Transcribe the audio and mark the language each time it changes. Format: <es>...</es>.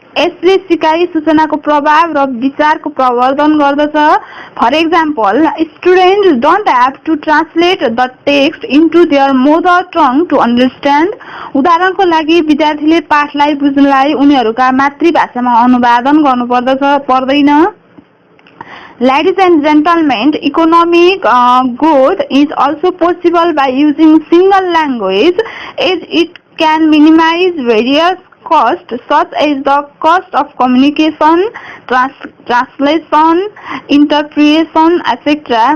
<ne>यसले सिकाइ सूचनाको प्रभाव र विचारको प्रवर्धन गर्दछ।</ne> <en>For example, students don't have to translate the text into their mother tongue to understand.</en> <ne>उदाहरणको लागि विद्यार्थीले पाठलाई बुझ्नलाई उनीहरूका मातृभाषामा अनुवादन पर्दैन।</ne> <en>Ladies and gentlemen, economic growth is also possible by using single language, as it can minimize various cost such as the cost of communication, translation, interpretation, etc.</en>